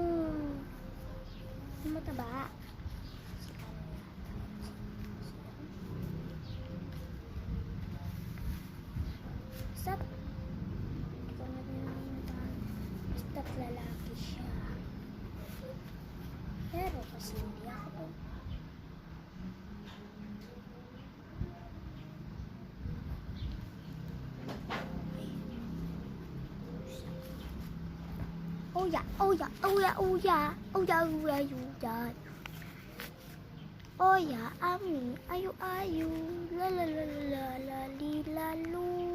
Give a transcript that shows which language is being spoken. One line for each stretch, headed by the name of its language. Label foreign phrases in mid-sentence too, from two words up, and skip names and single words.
Filipino: Yung mataba. Stop. Ito na din naman basta't lalaki siya. Pero kasi hindi ako.
English: Oh yeah, oh yeah, oh yeah, oh yeah, oh yeah, oh yeah, oh yeah. Oh yeah, ami, ayu ayu, la la la la la li la lu.